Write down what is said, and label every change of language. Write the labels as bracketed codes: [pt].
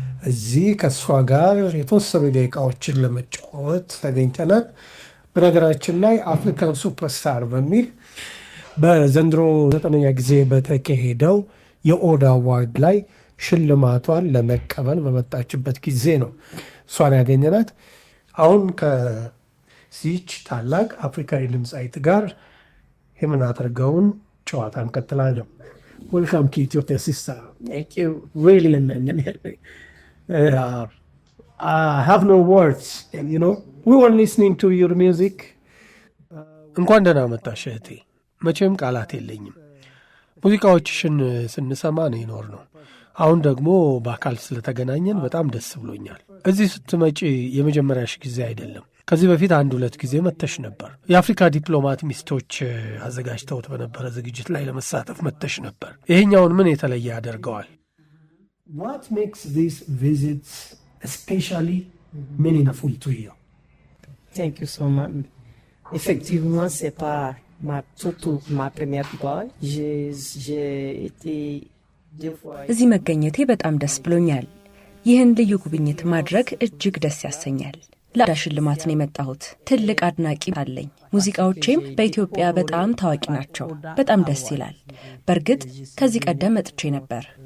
[am] እዚህ ከእሷ ጋር የተወሰኑ ደቂቃዎችን ለመጫወት ተገኝተናል። በነገራችን ላይ አፍሪካን ሱፐርስታር በሚል በዘንድሮ 9ኛ ጊዜ በተካሄደው የኦዳ አዋርድ ላይ ሽልማቷን ለመቀበል በመጣችበት ጊዜ ነው እሷን ያገኘናት። አሁን ከዚች ታላቅ አፍሪካዊ ድምፃዊት ጋር የምናደርገውን ጨዋታ እንቀጥላለን። [en] ዌልካም ቱ ኢትዮጵያ ሲስተር። Thank you. Really, I have no words, we were listening to your music. [am] እንኳን ደህና መጣሽ እህቴ። መቼም ቃላት የለኝም። ሙዚቃዎችሽን ስንሰማ ነው የኖር ነው። አሁን ደግሞ በአካል ስለተገናኘን በጣም ደስ ብሎኛል። እዚህ ስትመጪ የመጀመሪያሽ ጊዜ አይደለም። ከዚህ በፊት 1-2 ጊዜ መጥተሽ ነበር። የአፍሪካ ዲፕሎማት ሚስቶች አዘጋጅተውት በነበረ ዝግጅት ላይ ለመሳተፍ መጥተሽ ነበር። ይሄኛውን ምን የተለየ ያደርገዋል? [en] What makes these visits especially meaningful to you? Thank you so much. [fr] Effectivement, c'est pas surtout ma première fois. J'ai été deux fois. [am] እዚህ መገኘቴ በጣም ደስ ብሎኛል። ይህን ልዩ ጉብኝት ማድረግ እጅግ ደስ ያሰኛል። ለአዳ ሽልማት ነው የመጣሁት። ትልቅ አድናቂ አለኝ። ሙዚቃዎቼም በኢትዮጵያ በጣም ታዋቂ ናቸው። በጣም ደስ ይላል። በእርግጥ ከዚህ ቀደም መጥቼ ነበር።